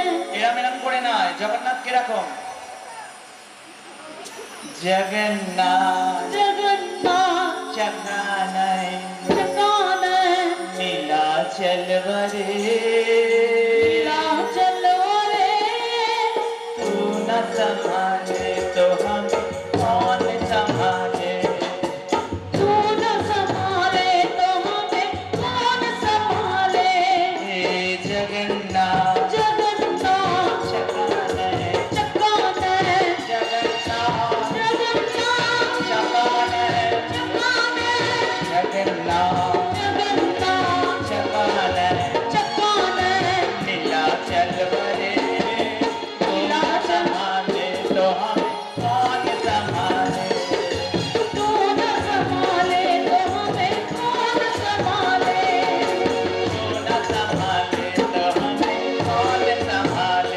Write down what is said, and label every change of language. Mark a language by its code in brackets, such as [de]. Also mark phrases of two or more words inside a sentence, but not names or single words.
[bn] এরম এরম করে নয়, জগন্নাথ কিরকম? জগন্নাথ জগন্নাথ চকানয় চকানয় নীলাচল বরে নীলাচল রে [hi] तू न संभाले तो हम कौन संभाले। तू न संभाले तो हमें कौन संभाले। हे जगन्नाथ जगन्नाथ चकानय चकानय जगन्नाथ जगन्नाथ चकानय चकानय जगन्नाथ जगन्नाथ चकानय चकानय नीलाचल बरे तू न संभाले तो हम कौन संभाले। तू न संभाले तो हमें कौन संभाले। तू न संभाले तो हमें कौन संभाले।